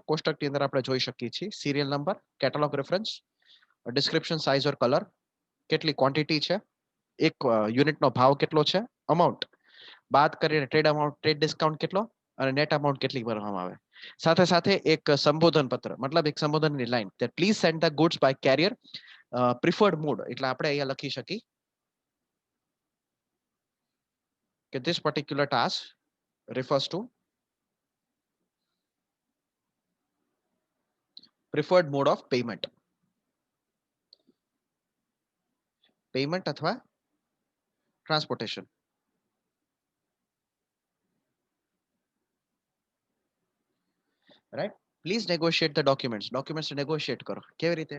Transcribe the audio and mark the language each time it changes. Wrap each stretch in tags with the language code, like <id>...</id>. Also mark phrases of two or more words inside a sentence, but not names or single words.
<gu>કોષ્ટકની અંદર આપણે જોઈ શકીએ છીએ</gu> <en>serial number, catalogue reference,</en> <gu>ડિસ્ક્રિપ્શન,</gu> <en>size or colour,</en> <gu>કેટલી ક્વોન્ટિટી છે, એક યુનિટનો ભાવ કેટલો છે, અમાઉન્ટ બાદ કરીને</gu> <en>trade amount, trade discount</en> <gu>કેટલો અને</gu> <en>net amount</en> <gu>કેટલી ભરવામાં આવે. સાથે સાથે એક સંબોધન પત્ર, મતલબ એક સંબોધનની લાઈન,</gu> <en>that please send the goods by carrier preferred mode.</en> <gu>એટલે આપણે અહીંયા લખી શકીએ કે</gu> <en>this particular task refers to preferred mode of payment.</en> <gu>પેમેન્ટ અથવા ટ્રાન્સપોર્ટેશન. રાઈટ.</gu> <en>please negotiate the documents. documents negotiate</en> <gu>કરો. કેવી રીતે?</gu>